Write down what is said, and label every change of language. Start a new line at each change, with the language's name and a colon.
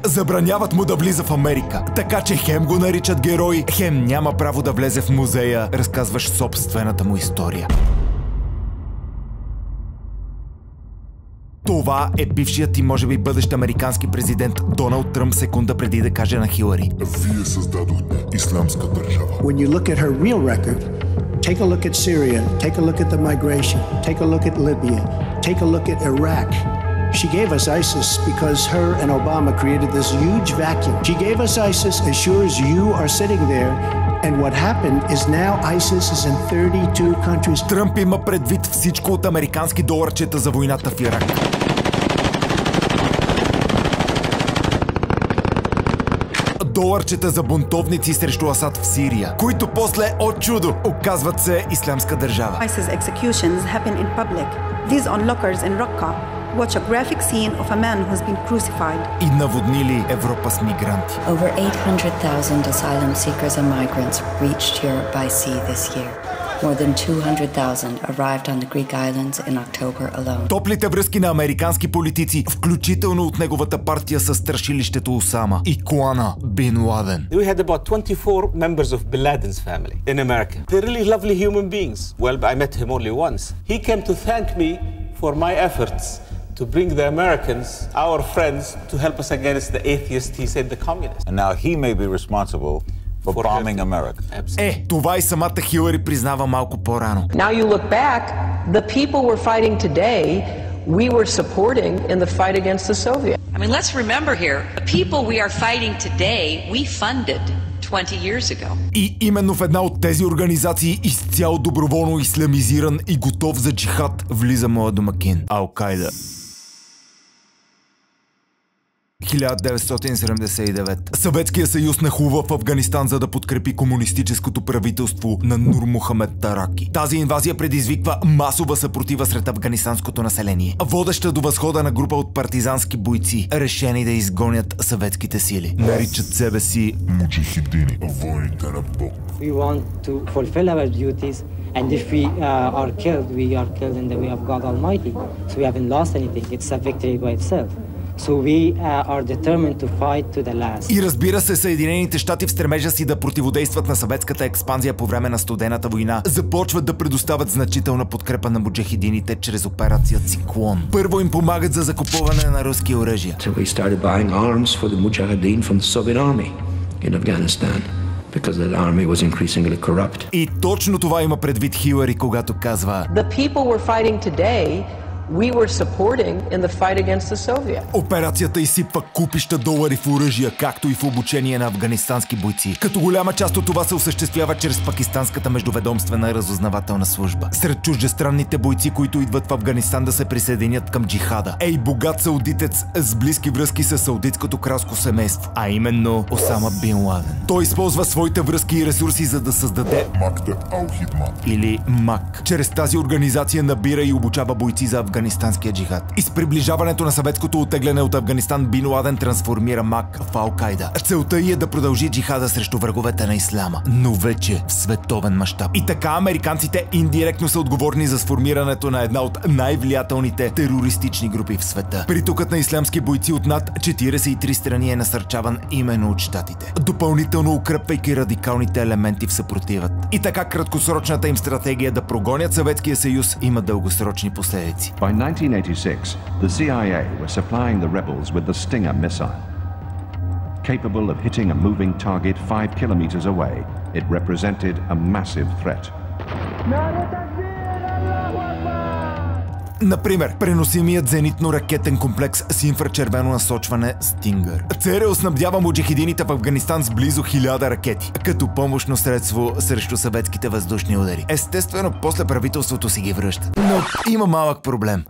Bulgarian: Забраняват му да влиза в Америка. Така че хем го наричат герой, хем няма право да влезе в музея, разказваш собствената му история. Това е бившият и може би бъдещ американски президент Доналд Тръмп секунда преди да каже на Хилари: Вие създадохте ислямска държава.
English: When you look at her real record, take a look at Syria, take a look at the migration, take a look at Libya, take a look at Iraq. She gave us ISIS because her and Obama created this huge vacuum. She gave us ISIS as sure as you are sitting there. And what happened is now ISIS is in 32 countries.
Bulgarian: Тръмп има предвид всичко от американски доларчета за войната в Ирак. Доларчета за бунтовници срещу Асад в Сирия, които после, от чудо, оказват се ислямска държава.
English: ISIS executions happen in public. These onlookers in Raqqa watch a graphic scene of a man who has been crucified.
Bulgarian: И наводнили Европа с мигранти.
English: Over 800,000 asylum seekers and migrants reached Europe by sea this year. More than 200,000 arrived on the Greek islands in October alone.
Bulgarian: Топлите връзки на американски политици, включително от неговата партия със страшилището Осама и клана Бин Ладен.
English: We had about 24 members of Bin Laden's family in America. They're really lovely human beings. Well, I met him only once. He came to thank me for my efforts to bring the Americans, our friends, to help us against the atheists, he said, the communists. And now he may be responsible for bombing America.
Bulgarian: Това и самата Хилари признава малко по-рано.
English: Now you look back, the people we're fighting today, we were supporting in the fight against the Soviets. I mean, let's remember here, the people we are fighting today, we funded 20 years ago.
Bulgarian: И именно в една от тези организации, изцяло доброволно ислямизиран и готов за джихад, влиза моя домакин Ал-Кайда. 1979. Съветския съюз нахлува в Афганистан, за да подкрепи комунистическото правителство на Нур Мохамед Тараки. Тази инвазия предизвиква масова съпротива сред афганистанското население, водеща до възхода на група от партизански бойци, решени да изгонят съветските сили. Наричат себе си муджахидини, войните на Бог.
English: We want to fulfill our duties, and if we are killed, we are killed in the way of God Almighty. So we haven't lost anything. It's a victory by itself. So we are determined to fight to the last.
Bulgarian: И разбира се, Съединените щати в стремежа си да противодействат на съветската експанзия по време на студената война, започват да предоставят значителна подкрепа на муджахидините чрез операция Циклон. Първо им помагат за закупуване на руски оръжия.
English: So we started buying arms for the mujahideen from the Soviet army in Afghanistan. Because that army was increasingly corrupt.
Bulgarian: И точно това има предвид Хилари, когато казва:
English: The people we're fighting today, we were supporting in the fight against the Soviets.
Bulgarian: Операцията изсипва купища долари в оръжия, както и в обучение на афганистански бойци. Като голяма част от това се осъществява чрез пакистанската междуведомствена разузнавателна служба. Сред чуждестранните бойци, които идват в Афганистан да се присъединят към джихада, е и богат саудитец с близки връзки с саудитското кралско семейство, а именно Осама Бин Ладен. Той използва своите връзки и ресурси, за да създаде или МАК. Чрез тази организация набира и обучава бойци за афганистанския джихад. И с приближаването на съветското оттегляне от Афганистан, Бин Ладен трансформира МАК в Ал-Кайда. Целта й е да продължи джихада срещу враговете на исляма, но вече в световен мащаб. И така американците индиректно са отговорни за сформирането на една от най-влиятелните терористични групи в света. Притокът на ислямски бойци от над 43 страни е насърчаван именно от щатите, допълнително укрепвайки радикалните елементи в съпротивът. И така краткосрочната им стратегия да прогонят Съветския съюз има дългосрочни последици.
English: By 1986, the CIA was supplying the rebels with the Stinger missile. Capable of hitting a moving target 5 kilometers away, it represented a massive threat.
Bulgarian: Например, преносимият зенитно-ракетен комплекс с инфрачервено насочване Стингър. ЦРУ снабдява муджахидините в Афганистан с близо 1000 ракети, като помощно средство срещу съветските въздушни удари. Естествено, после правителството си ги връща. Но има малък проблем.